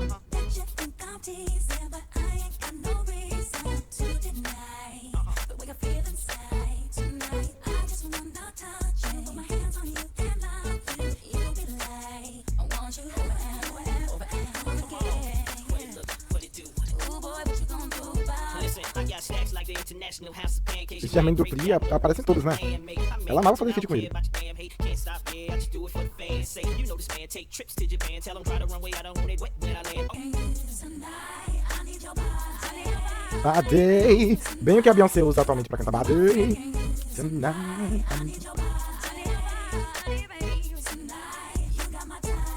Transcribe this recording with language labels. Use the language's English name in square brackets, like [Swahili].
[English] Bet you think I'm teasing, but I ain't got no reason to deny the way I feel inside tonight. I just wanna touch you, put my hands on you and love you. You be like, I want you over and over again. What it do? Ooh boy, what you gonna do about it? Listen, I got stacks like the international house of pancakes. [Portuguese] Esse Jermaine Dupri aparece em todos, né? Ela amava fazer feat com ele. [English] Can't stop, yeah, I just do it for the fans. Say, you know this man, take trips to Japan. Tell him try to run way, I don't want it wet when I land. Tonight, I need your body. [Portuguese] Bad. Bem o que a Beyoncé usa atualmente pra cantar Bad. Tonight. [English] I need your body, baby. Tonight, you got my time.